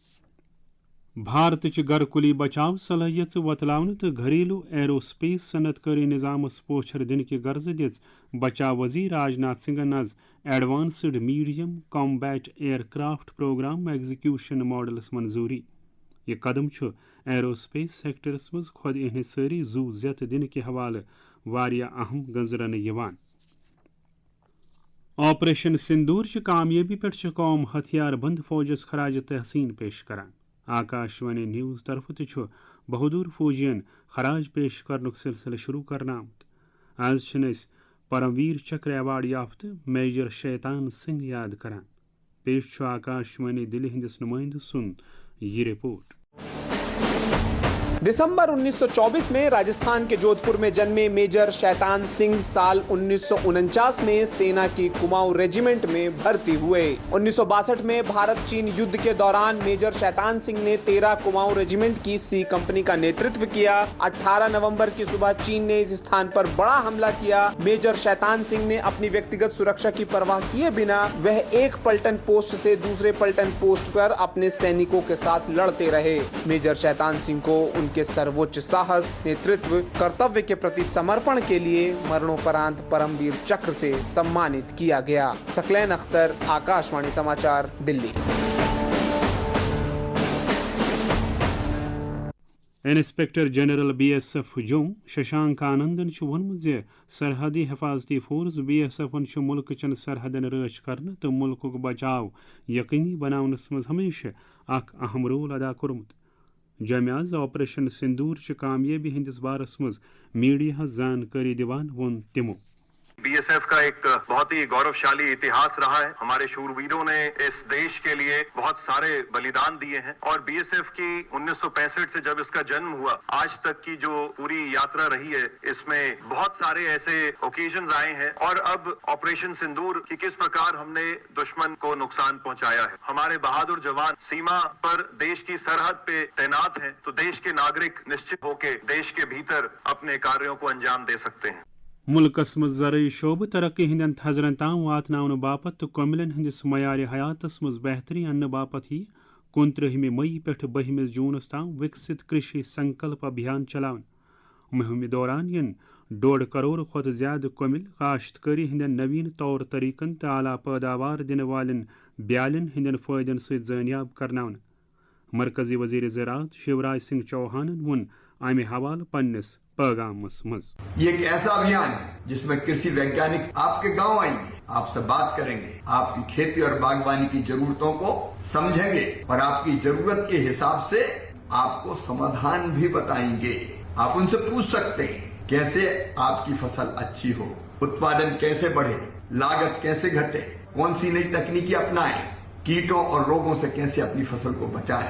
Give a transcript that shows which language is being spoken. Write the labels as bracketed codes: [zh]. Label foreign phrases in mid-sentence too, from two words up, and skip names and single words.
[ks] بھارت چہ گھر کلی بچاؤ صلاحیت وتلاؤن تو گھریلو [en] Aero Space [ks] صنعت کاری نظامس پوچھر دن کی غرض دز بچاؤ وزیر راجناتھ سنگھن از [en] Advanced Medium Combat Air Craft Program Execution [ks] ماڈلس منظوری یہ قدم [en] Aero Space [ks] سیکٹرس مز خود انحصاری زو زیت دن کے حوالہ واریاہ اہم گنزرن یوان آپریشن سندور چہ کامیابی پہ قوم ہتھیار بند فوجس خراج تحسین پیش کران آکاشوانی نیوز طرف تہ بہادر فوجین خراج پیش کرنک سلسلہ شروع کرنا آمت آز اس پرمویر چکر ایوارڈ یافتہ میجر شیطان سنگھ یاد کران پیش آکاشوانی دلی ہندس نمائندہ سن یہ رپورٹ [hi] दिसंबर 1924 में राजस्थान के जोध पुर में जन्मे मेजर शैतान सिंह साल 1949 में सेना की कुमाऊं रेजिमेंट में भर्ती हुए 1962 में भारत चीन युद्ध के दौरान मेजर शैतान सिंह ने 13 कुमाऊं रेजिमेंट की सी कंपनी का नेतृत्व किया 18 नवंबर की सुबह चीन ने इस स्थान पर बड़ा हमला किया मेजर शैतान सिंह ने अपनी व्यक्तिगत सुरक्षा की परवाह किए बिना वह एक पलटन पोस्ट से दूसरे पलटन पोस्ट पर अपने सैनिकों के साथ लड़ते रहे मेजर शैतान सिंह को उन उनके सर्वोच्च साहस, नेतृत्व, कर्तव्य के प्रति समर्पण के लिए मरणोपरांत परमवीर चक्र से सम्मानित किया गया। सकलैन अख्तर, आकाशवाणी समाचार, दिल्ली। [ks] इंस्पेक्टर जनरल BSF जों शशांक आनंदन वोनमुत जे सरहदी हिफाजती फोर्स BSF मुल्क चन सरहदन रच करने तो मुल्क बचाव यकीनी बनावनस मज हमेशा अख अहम रोल अदा कोरमुत। जमे ऑपरेशन सिंदूर च कामयाबी हंदिस बारस मज मीडिया जानकारी दिवान वोन तिमो। [hi] BSF का एक बहुत ही गौरवशाली इतिहास रहा है। हमारे शूरवीरों ने इस देश के लिए बहुत सारे बलिदान दिए हैं और BSF की 1965 से जब इसका जन्म हुआ आज तक की जो पूरी यात्रा रही है, इसमें बहुत सारे ऐसे ओकेजन्स आए हैं और अब ऑपरेशन सिंदूर की किस प्रकार हमने दुश्मन को नुकसान पहुंचाया है। हमारे बहादुर जवान सीमा पर देश की सरहद पे तैनात हैं, तो देश के नागरिक निश्चित होकर देश के भीतर अपने कार्यों को अंजाम दे सकते हैं। [ks] मुल्कस मज ज़रई शोबे तरक्की हंदन थजरन ताम वातनावन बापत तो कमिलन हंदिस मयार हयातस मज बेहतरी अन्न बापत ही 29 मई पे 20 जूनस ताम विकसित कृषि संकल्प अभियान चलावन। मुहिम दौरान यन 1.5 करोड़ खुद ज्यादा कमिल काश्तकारी हंदन नवीन तौर तरीकन तो आला पैदावार दिन वालन ब्यालन हंदन फायदन से जानियाब करनावन। मरकजी वजीर ज़राअत शिवराज सिंह चौहान वोन आमे हवाल पन्नस पैगामस मज। [hi] ये एक ऐसा अभियान है जिसमें कृषि वैज्ञानिक आपके गांव आएंगे, आपसे बात करेंगे, आपकी खेती और बागवानी की जरूरतों को समझेंगे और आपकी जरूरत के हिसाब से आपको समाधान भी बताएंगे। आप उनसे पूछ सकते हैं कैसे आपकी फसल अच्छी हो, उत्पादन कैसे बढ़े, लागत कैसे घटे, कौन सी नई तकनीकी अपनाएं, कीटों और रोगों से कैसे अपनी फसल को बचाएं।